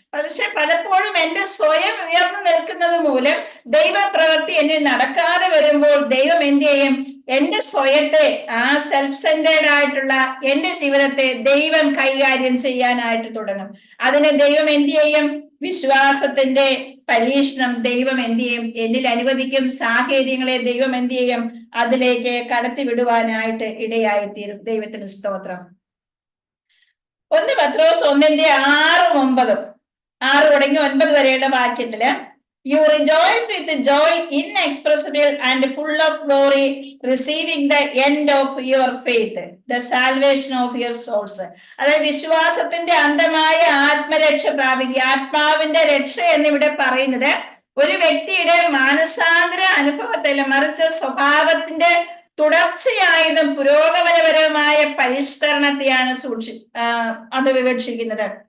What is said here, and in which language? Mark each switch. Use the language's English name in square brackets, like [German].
[Malayalam] പക്ഷെ പലപ്പോഴും എന്റെ സ്വയം ഉയർന്നു നിൽക്കുന്നത് മൂലം ദൈവപ്രവൃത്തി എന്നിൽ നടക്കാതെ വരുമ്പോൾ ദൈവം എന്ത് ചെയ്യും, എന്റെ സ്വയത്തെ, ആ സെൽഫ് സെന്റേർഡ് ആയിട്ടുള്ള എന്റെ ജീവിതത്തെ ദൈവം കൈകാര്യം ചെയ്യാനായിട്ട് തുടങ്ങും. അതിന് ദൈവം എന്ത് ചെയ്യും, വിശ്വാസത്തിന്റെ പരീക്ഷണം ദൈവം എന്ത് ചെയ്യും, എന്നിൽ അനുവദിക്കും. സാഹചര്യങ്ങളെ ദൈവം എന്ത് ചെയ്യും, അതിലേക്ക് കടത്തിവിടുവാനായിട്ട് ഇടയായിത്തീരും. ദൈവത്തിന് സ്തോത്രം. 1 പത്രോസ് 1:6-9, 6 തുടങ്ങി 9 വരെയുള്ള വാക്യത്തില് [English] You rejoice with joy inexpressible and full of glory, receiving the end of your faith, the salvation of your souls. [Malayalam] അതായത് വിശ്വാസത്തിന്റെ അന്തമായ ആത്മരക്ഷ പ്രാപിക്കുക. ആത്മാവിന്റെ രക്ഷ എന്നിവിടെ പറയുന്നത് ഒരു വ്യക്തിയുടെ മാനസാന്തര അനുഭവത്തില്, മറിച്ച് സ്വഭാവത്തിന്റെ തുടർച്ചയായതും പുരോഗമനപരമായ പരിഷ്കരണത്തെയാണ് അത് വിവക്ഷിക്കുന്നത്.